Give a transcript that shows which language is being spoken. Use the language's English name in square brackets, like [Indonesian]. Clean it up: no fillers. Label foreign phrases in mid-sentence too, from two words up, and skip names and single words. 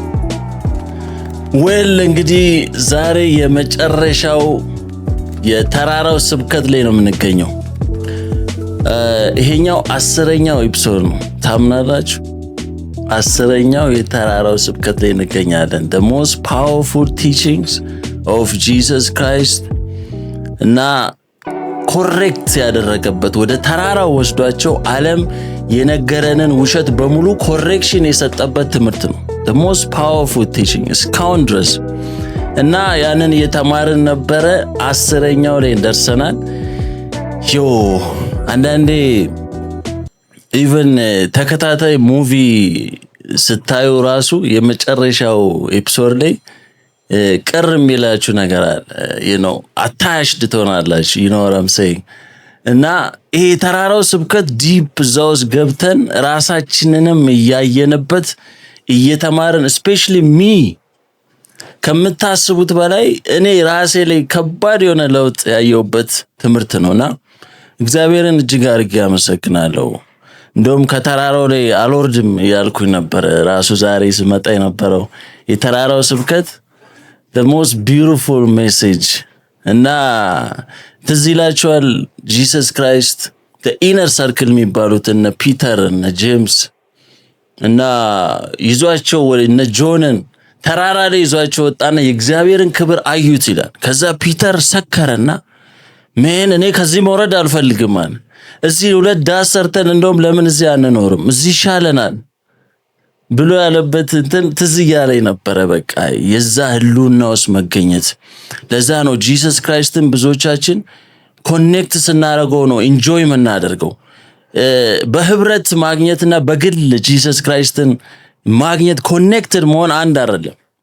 [Amharic] ዌል እንግዲህ ዛሬ የመጨረሻው የተራራው ስብከት ላይ ነው የምንገኘው። ይሄኛው 10ኛው ኤፒሶድ ነው። ታምናላችሁ? 10ኛው የተራራው ስብከት ላይ እንገኛለን። [English] the most powerful teachings of [Amharic] Jesus Christ እና ኮሬክት ያደረገበት ወደ ተራራው ወስዷቸው ዓለም የነገረንን ውሸት በሙሉ ኮሬክሽን የሰጠበት ትምህርት ነው። [English] the most powerful teaching [Amharic] እስካሁን ድረስ እና ያንን እየተማርን ነበረ። 10ኛው ላይ ደርሰናል። አንዳንዴ ኢቭን ተከታታይ ሙቪ ስታዩ ራሱ የመጨረሻው ኤፒሶድ ላይ ቅር የሚላችሁ ነገር አለ። አታሽድ ትሆናላችሁ። [English] what I'm saying [Amharic] እና ይሄ ተራራው ስብከት [English] deep thoughts [Amharic] ገብተን ራሳችንንም እያየንበት እየተማርን [English] especially me [Amharic] ከምታስቡት በላይ እኔ ራሴ ላይ ከባድ የሆነ ለውጥ ያየሁበት ትምህርት ነውና እግዚአብሔርን እጅግ አድርጌ አመሰግናለሁ። እንደውም ከተራራው ላይ አልወርድም ያልኩኝ ነበር ራሱ ዛሬ ስመጣ የነበረው የተራራው ስብከት [English] the most beautiful [Amharic] message እና ትዝ ይላችኋል ጂሰስ ክራይስት [English] the inner circle [Amharic] የሚባሉት እነ ፒተር እነ ጄምስ እና ይዟቸው እነ ጆንን ተራራ ላይ ይዟቸው ወጣና የእግዚአብሔርን ክብር አዩት ይላል። ከዛ ፒተር ሰከረና እኔ ከዚህ መውረድ አልፈልግም አለ። እዚህ 2 ዳስ ሰርተን እንደውም ለምን እዚህ አንኖርም እዚህ ይሻለናል ብሎ ያለበት ትዝ እያለኝ ነበረ። በቃ የዛ ህልውናውስ መገኘት። ለዛ ነው ጂሰስ ክራይስትን ብዙዎቻችን ኮኔክት ስናደርገው ነው ኢንጆይ የምናደርገው። በህብረት ማግኘትና በግል ጂሰስ ክራይስትን ማግኘት ኮኔክትድ መሆን አንድ አይደለም።